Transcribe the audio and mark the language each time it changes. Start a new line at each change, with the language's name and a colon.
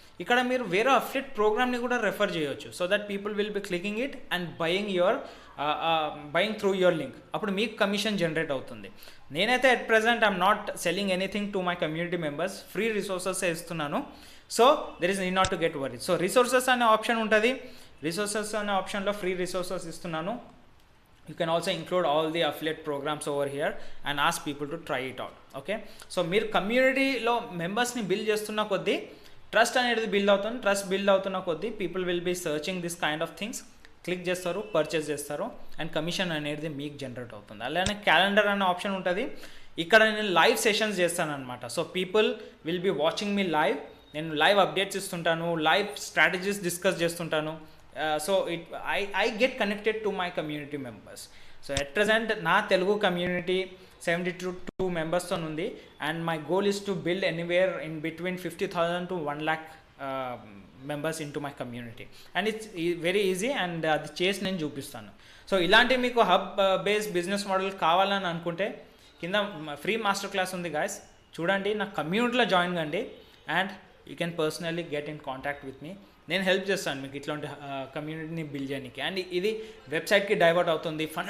Telugu: ఇక్కడ మీరు వేరే అఫిలియేట్ ప్రోగ్రామ్ని కూడా రెఫర్ చేయొచ్చు.
English: So that people will be clicking it and buying through your link.
Telugu: అప్పుడు మీకు కమిషన్ జనరేట్ అవుతుంది.
English: నేనైతే at present I'm not selling anything to my community members,
Telugu: free resources ఇస్తున్నాను.
English: So there is need not to get worry.
Telugu: So resources అనే option ఉంటుంది. Resources అనే ఆప్షన్లో free resources ఇస్తున్నాను.
English: You can also include all the affiliate programs over here and ask people to try it out.
Telugu: Okay, so మీరు కమ్యూనిటీలో మెంబర్స్ని build చేస్తున్న కొద్దీ ట్రస్ట్ అనేది బిల్డ్ అవుతుంది. ట్రస్ట్ బిల్డ్ అవుతున్న కొద్దీ
English: people will be searching this kind of things,
Telugu: click చేస్తారు, పర్చేస్ చేస్తారు, అండ్ కమిషన్ అనేది మీకు జనరేట్ అవుతుంది. అలానే క్యాలెండర్ అనే ఆప్షన్ ఉంటుంది. ఇక్కడ నేను లైవ్ సెషన్స్ చేస్తాను అనమాట.
English: So people will be watching me live.
Telugu: నేను live updates ఇస్తుంటాను, live strategies discuss చేస్తుంటాను.
English: So I get connected to my community members. So at present na Telugu community 72 members
Telugu: తో ఉంది.
English: And my goal is to build anywhere in between 50,000 to 1 lakh members into my community. And it's very easy and
Telugu: అది చేసి నేను చూపిస్తాను. So ఇలాంటి మీకు hub based business model కావాలని అనుకుంటే కింద ఫ్రీ మాస్టర్ క్లాస్ ఉంది గాయస్, చూడండి. నా కమ్యూనిటీలో జాయిన్ కండి
English: And you can personally get in contact with me.
Telugu: నేను హెల్ప్ చేస్తాను మీకు ఇట్లాంటి కమ్యూనిటీని బిల్డ్ చేయడానికి. అండ్ ఇది వెబ్సైట్కి డైవర్ట్ అవుతుంది.